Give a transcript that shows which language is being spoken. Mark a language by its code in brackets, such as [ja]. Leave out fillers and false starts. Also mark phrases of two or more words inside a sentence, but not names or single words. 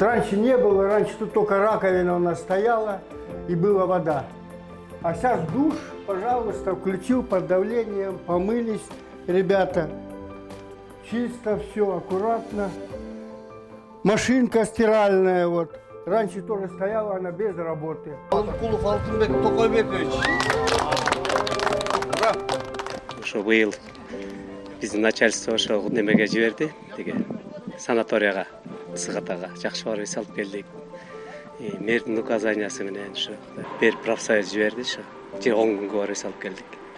[ru] Раньше не было, раньше тут только раковина у нас стояла и была вода. А сейчас душ, пожалуйста, включил под давлением, помылись ребята. Чисто все, аккуратно. Машинка стиральная вот. Раньше тоже стояла она без работы. Алымкулов Алтынбек Токойбекович. Ура! [ky] Ошо быйыл биздин начальство ошо немеге жиберди, деге санаторияга, Сыгатага жакшы барып эс алып келдик. Мэрдин указаниясы менен ошо бир профсоюз жиберди, ошо 10 күнгө барып эс алып келдик.